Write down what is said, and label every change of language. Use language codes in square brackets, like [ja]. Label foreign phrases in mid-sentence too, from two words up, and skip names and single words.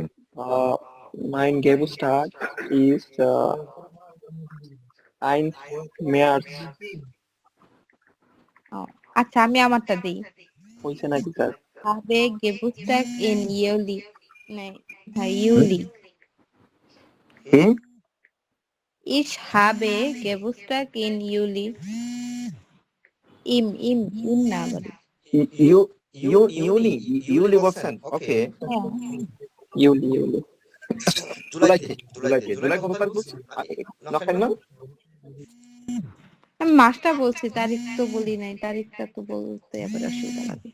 [de] Mein Geburtstag ist 1. März. [bn] ও, আচ্ছা আমি আমারটা দিই। হয়েছে নাকি স্যার? [de] habe Geburtstag in Juli, [bn] হ্যাঁ ইউলি। কি? [de] Ich habe Geburtstag in Juli. [bn] ইম না বলি। ইউ ইউলি বলছেন, ওকে। হ্যাঁ, ইউলি। জুলাই কত তারিখ বলছেন? নখেন না? আমি মাসটা বলছি, তারিখ তো বলি নাই, তারিখটা তো বলতে আবার অসুবিধা লাগে।